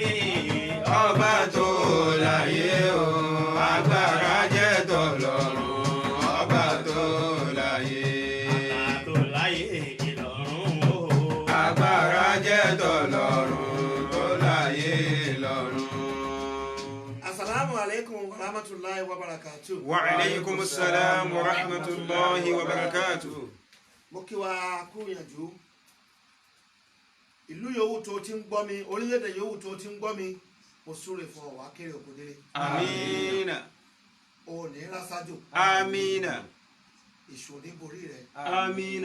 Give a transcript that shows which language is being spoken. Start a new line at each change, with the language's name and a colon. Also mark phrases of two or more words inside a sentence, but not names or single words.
Yoruba: Ọba tó láyé o, agbára jẹ́ tọlọ́run. Ọba tó láyé, tó láyé Ìlọ̀run o. agbára jẹ́ tọlọ́run tó láyé lọ́run.
Arabic: السلام عليكم ورحمة الله وبركاته. وعليكم السلام ورحمة الله وبركاته.
Yoruba: Mo kí wa kú ìyànjú. Ìlú yòówù tó ti ń gbọ́ mi, orílẹ̀-èdè yòówù tó ti ń gbọ́ mi, mo súre fún ọ wá kéré òkú délé. Amina, O ò ní rásájò, amina, èṣù ò ní borí rẹ̀. amina.